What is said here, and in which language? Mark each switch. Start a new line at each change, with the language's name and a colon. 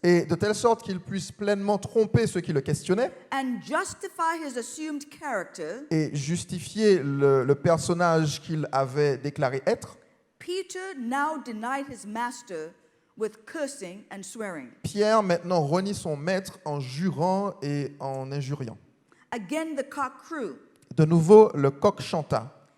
French: et de telle sorte qu'il puisse pleinement tromper ceux qui le questionnaient
English: and justify his assumed character,
French: et justifier le personnage qu'il avait déclaré être,
English: Peter now denied his master with cursing and swearing.
French: Pierre maintenant renie son maître en jurant et en injuriant.
English: Again, the cock crew.
French: De nouveau, le coq chanta.